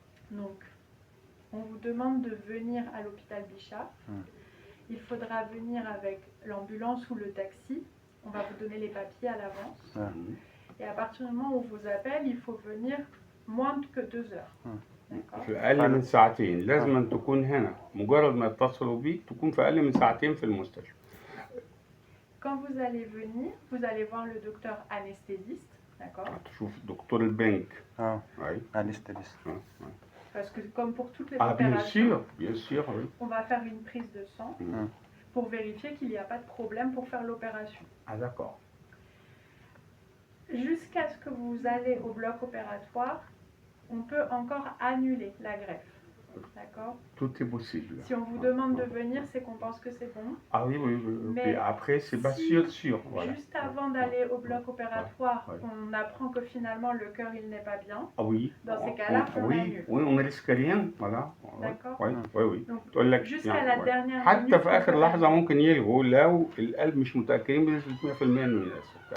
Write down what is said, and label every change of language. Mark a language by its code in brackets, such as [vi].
[fr] Donc, on vous demande de venir à l'hôpital Bichat. Il faudra venir avec l'ambulance ou le taxi. On va vous donner les papiers à l'avance. Et à partir du moment où on vous appelle, il faut venir moins que 2 heures. [ar] في أقل من ساعتين لازم تكون هنا. مجرد ما يتصلوا بيك تكون في أقل من ساعتين في المستشفى. [fr] Quand vous allez venir, vous allez voir le docteur anesthésiste, d'accord? [ar] تشوف دكتور البنك. [fr] Oui. Anesthésiste. Parce que comme pour toutes les opérations, bien sûr, oui. On va faire une prise de sang pour vérifier qu'il n'y a pas de problème pour faire l'opération. Ah d'accord. Jusqu'à ce que vous allez au bloc opératoire, on peut encore annuler la greffe. D'accord? Tout est possible. Si on vous demande de venir, c'est qu'on pense que c'est bon. Ah oui, oui, oui. Mais et après, c'est pas si, sûr. Voilà. Juste avant d'aller au bloc opératoire, on apprend que finalement le cœur il n'est pas bien. Ah oui. Dans ces cas-là, on annule. Oui, on ne risque rien. Voilà. D'accord. Oui, oui, oui. Donc, jusqu'à la dernière [ar] حتى [fr] minute. [ar] في آخر لحظة ممكن يلغوا لو القلب مش متأكدين بنسبة 100% إنه يناسب.